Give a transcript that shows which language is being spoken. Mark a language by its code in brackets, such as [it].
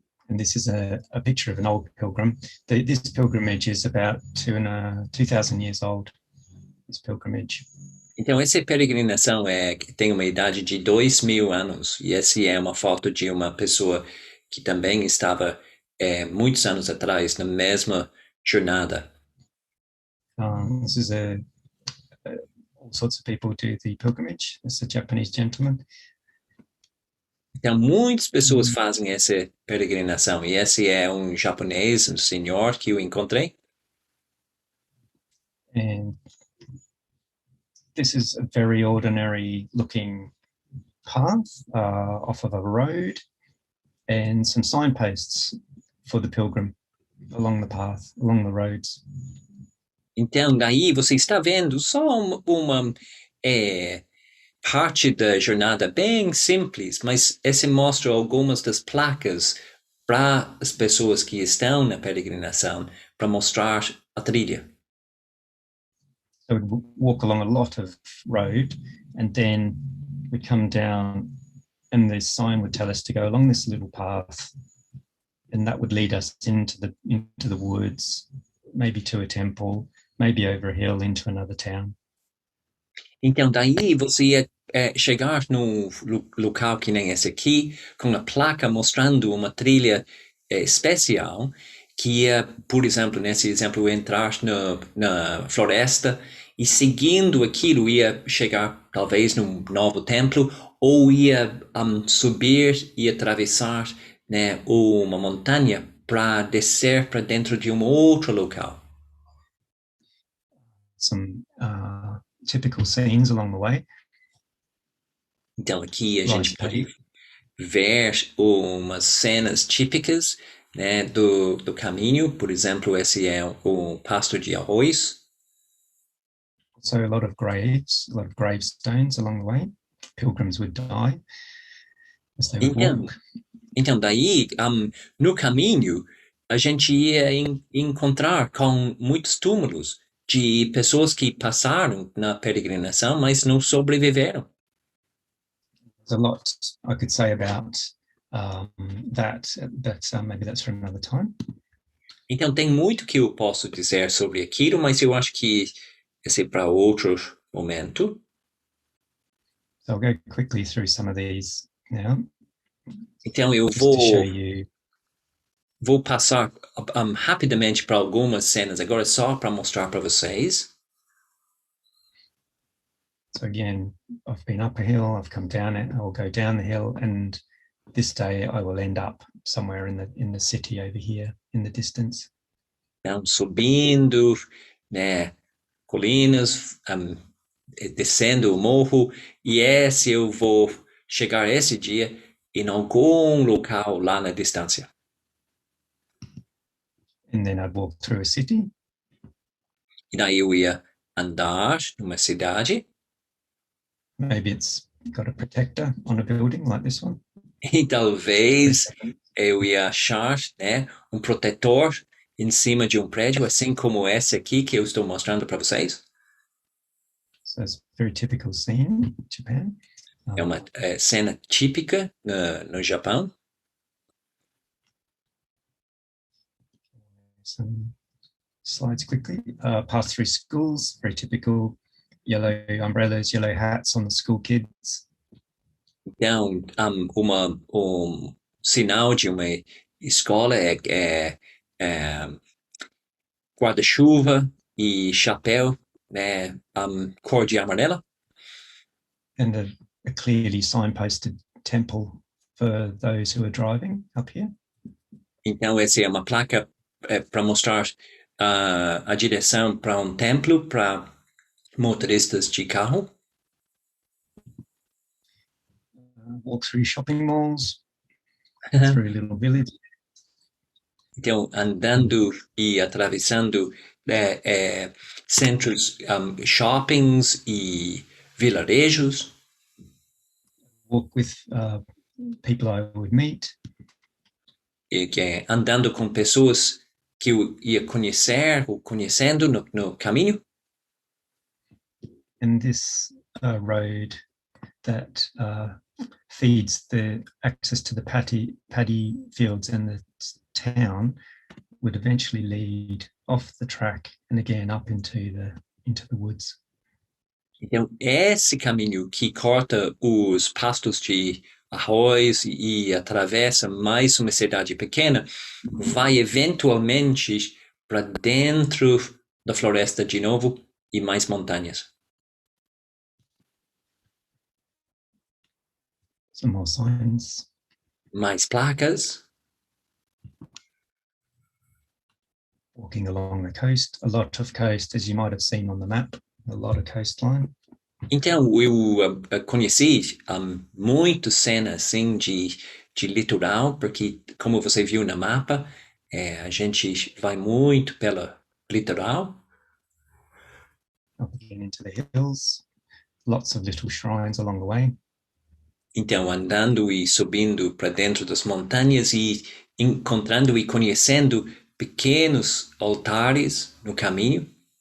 [en] And this is a picture of an old pilgrim. This pilgrimage is about 2,000 years old. This pilgrimage. [pt] Então, essa peregrinação tem uma idade de 2.000 anos. E essa é uma foto de uma pessoa que também estava muitos anos atrás na mesma jornada. [en] This is all sorts of people do the pilgrimage. It's a Japanese gentleman. [pt] Então, muitas pessoas fazem essa peregrinação. E esse é um japonês, um senhor que eu encontrei. [en] And this is a very ordinary looking path off of a road, and some signposts for the pilgrim along the path, along the roads. [pt] Então, daí você está vendo só uma parte da jornada bem simples, mas esse mostra algumas das placas para as pessoas que estão na peregrinação, para mostrar a trilha. [en] So we'd walk along a lot of road, and then we'd come down and the sign would tell us to go along this little path, and that would lead us into the woods, maybe to a temple, maybe over a hill into another town. [pt] Então, daí você ia chegar num local que nem esse aqui, com a placa mostrando uma trilha especial, que ia, por exemplo, nesse exemplo, entrar na floresta e seguindo aquilo ia chegar talvez num novo templo ou ia subir e atravessar, né, uma montanha para descer para dentro de um outro local. [en] Some typical scenes along the way. [pt] Então aqui a gente pode ver umas cenas típicas, né, do caminho. Por exemplo, esse é o pasto de arroz. [en] So a lot of gravestones along the way. Pilgrims would die as they would walk. [pt] Então daí, no caminho, a gente ia encontrar com muitos túmulos de pessoas que passaram na peregrinação, mas não sobreviveram. [en] There's a lot I could say about that, but maybe that's for another time. [pt] Então tem muito que eu posso dizer sobre aquilo, mas eu acho que esse é para outro momento. [en] So I'll go quickly through some of these now. [pt] Então eu vou passar rapidamente para algumas cenas agora só para mostrar para vocês. [en] So again, I've been up a hill, I've come down it, I'll go down the hill, and this day I will end up somewhere in the city over here in the distance. [pt] Então, subindo, né, colinas, descendo o morro, e eu vou chegar esse dia em algum local lá na distância. [en] And then I'd walk through a city. [pt] E daí eu ia andar numa cidade. [en] Maybe it's got a protector on a building like this one. [pt] E talvez eu ia achar, né, protetor em cima de prédio, assim como esse aqui que eu estou mostrando para vocês. [en] So it's a very typical scene in Japan. [pt] É uma cena típica no Japão. [en] Some slides quickly. Pass through schools, very typical. Yellow umbrellas, yellow hats on the school kids. [pt] Então, sinal de uma escola é guarda-chuva e chapéu, né, cor de amarela. [en] And a clearly signposted temple for those who are driving up here. [pt] Então, essa é uma placa para mostrar a direção para templo para motoristas de carro. [en] Walk through shopping malls, through a little village. [pt] Então, andando e atravessando centros, shoppings e vilarejos. [en] Walk with people I would meet. [pt] E andando com pessoas que eu ia conhecer ou conhecendo no caminho. [en] And this road that feeds the access to the paddy fields and the town would eventually lead off the track and again up into the woods. [pt] Então, esse caminho que corta os pastos de arroz e atravessa mais uma cidade pequena vai eventualmente para dentro da floresta de novo e mais montanhas. [en] Some more signs. [pt] Mais placas. [en] Walking along the coast, a lot of coast, as you might have seen on the map, a lot of coastline. [pt] Então, eu conheci muito cenas assim de litoral, porque, como você viu no mapa, a gente vai muito pelo litoral. [en] Up again into the hills, lots of little shrines along the way. [pt] Então, andando e subindo para dentro das montanhas e encontrando e conhecendo pequenos altares no caminho.